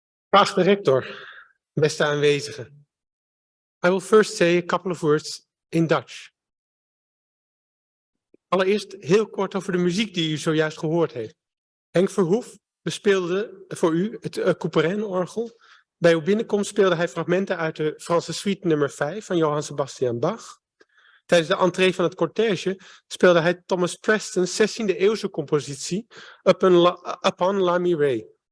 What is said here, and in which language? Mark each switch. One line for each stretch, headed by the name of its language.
Dutch: Geachte rector, beste aanwezigen.
English: I will first say a couple of words in Dutch.
Dutch: Allereerst heel kort over de muziek die u zojuist gehoord heeft. Henk Verhoef bespeelde voor u het Couperin-orgel. Bij uw binnenkomst speelde hij fragmenten uit de Franse suite nummer 5 van Johann Sebastian Bach. Tijdens de entree van het cortège speelde hij Thomas Preston's 16e eeuwse compositie Upon La Mirée.